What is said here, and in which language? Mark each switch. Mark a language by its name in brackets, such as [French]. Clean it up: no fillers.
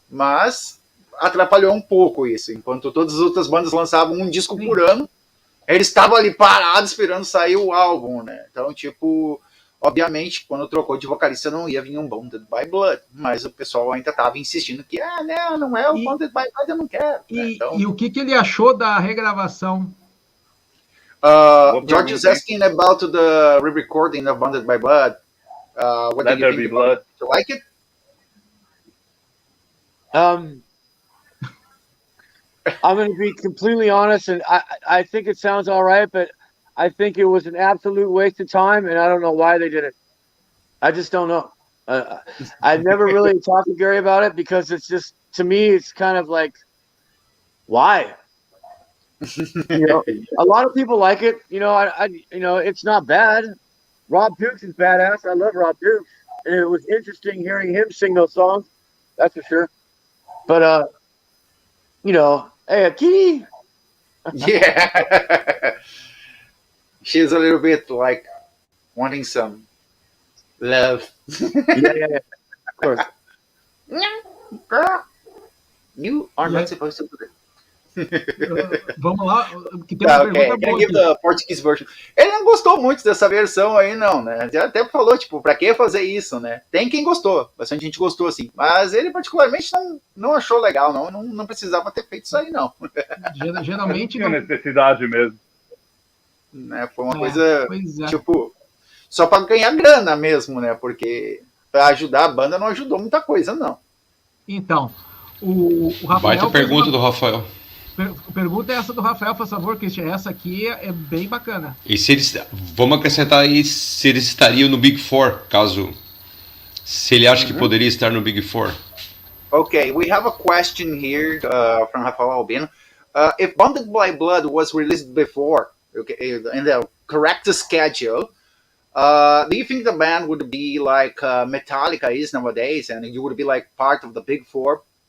[Portuguese] Mas atrapalhou um pouco isso. Enquanto todas as outras bandas lançavam um disco por ano, eles estavam ali parados esperando sair o álbum, né? Então, tipo, obviamente, quando trocou de vocalista não ia vir um Bonded by Blood, mas o pessoal ainda estava insistindo que, né, não é o Bonded by Blood, eu não quero. Né? Então, e o que ele achou da regravação? [English] George is asking about the re-recording of Bonded by Blood. What Let do you There think Be Blood. Do you like it? I'm going to be completely honest, and I think it sounds all right, but I think it was an absolute waste of time, and I don't know why they did it. I just don't know. I never really talked to Gary about it because it's just, to me, it's kind of like, why? You know, a lot of people like it. You know, it's not bad. Rob Dukes is badass. I love Rob Dukes, and it was interesting hearing him sing those songs. That's for sure. But you know, hey, kitty. Yeah. She's a little bit like wanting some love. Yeah. Of course. Girl, you are not supposed to do that. [Portuguese] Vamos lá, que tem uma pergunta boa aqui. [English] The Portuguese version. [Portuguese] Ele não gostou muito dessa versão aí, não, né? Já até falou, tipo, pra que fazer isso, né? Tem quem gostou, bastante gente gostou, assim. Mas ele particularmente não achou legal, não precisava ter feito isso aí, não. Geralmente tinha necessidade mesmo. Né? Foi uma coisa, tipo, só pra ganhar grana mesmo, né? Porque pra ajudar a banda não ajudou muita coisa, não. Então, o Rafael... Baita pergunta do Rafael. Pergunta essa do Rafael, por favor, Christian. Essa aqui é bem bacana. E se eles, vamos acrescentar aí se eles estariam no Big Four, se ele acha que poderia estar no Big Four. [English] Okay, we have a question here from Rafael Albino. If Bonded by Blood was released before, okay, in the correct schedule, do you think the band would be like Metallica is nowadays, and you would be like part of the Big Four?